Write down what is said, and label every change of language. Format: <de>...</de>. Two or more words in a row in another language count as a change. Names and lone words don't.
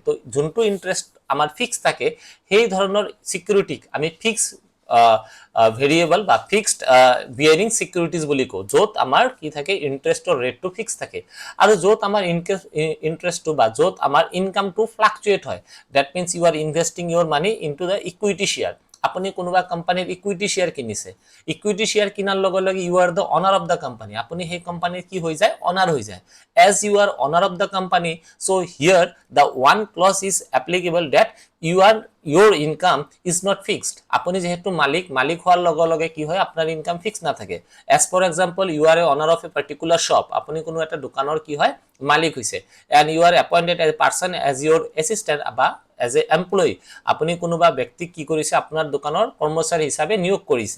<as>তো যোনটো ইন্টাৰেষ্ট আমাৰ ফিক্স থাকে, সেই ধৰণৰ সিকিউৰিটিক আমি</as> <en>fix variable</en> <as>বা</as> <en>fixed bearing securities</en> <as>বুলি কওঁ, য'ত আমাৰ কি থাকে, ইন্টাৰেষ্টৰ ৰেটটো ফিক্স থাকে। আৰু য'ত আমাৰ ইন্টাৰেষ্টটো বা য'ত আমাৰ ইনকামটো ফ্লাকচুৱেট হয়,</as> <en>that means you are investing your money into the equity share.</en> <as>আপুনি কোনোবা কোম্পানীৰ</as> <en>equity share</en> <as>কিনিছে,</as> <en>equity share</en> <as>কিনাৰ লগে লগে</as> <en>you are the owner of the company.</en> <as>আপুনি সেই কোম্পানীৰ কি হৈ যায়, অনাৰ হৈ যায়।</as> <en>as you are owner of the company, so here the one clause is applicable that your income is not fixed.</en> <as>আপুনি যেহেতু মালিক হোৱাৰ লগে লগে কি হয়, আপোনাৰ ইনকাম ফিক্স নাথাকে।</as> <en>as for example, you are a owner of a particular shop,</en> <as>আপুনি কোনো এটা দোকানৰ কি হয়, মালিক হৈছে,</as> <en>and you are appointed as a person as your assistant বা as a employee।</en> <as>আপুনি কোনোবা ব্যক্তিক কি কৰিছে, আপোনাৰ দোকানৰ কৰ্মচাৰী হিচাপে নিয়োগ কৰিছে।</as>